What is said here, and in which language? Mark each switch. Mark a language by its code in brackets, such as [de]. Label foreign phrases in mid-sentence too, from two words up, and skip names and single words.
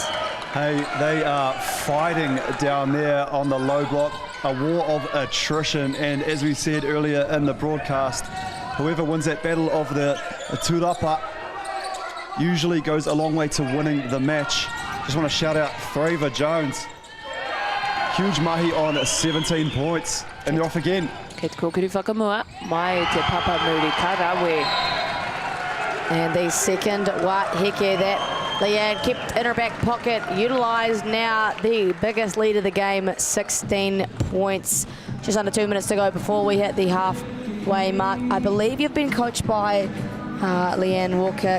[en] Hey, they are fighting down there on the low block, a war of attrition, and as we said earlier in the broadcast, whoever wins that battle of the two-upper usually goes a long way to winning the match. Just want to shout out Thrava Jones. Huge mahi on 17 points, and they're off again. [mi] Ke te kōkiri whakamua, mai te papa muri karawe. [en] And the second white heke that Leanne kept in her back pocket, utilised now the biggest lead of the game, 16 points. Just under 2 minutes to go before we hit the halfway mark. I believe you've been coached by Leanne Walker.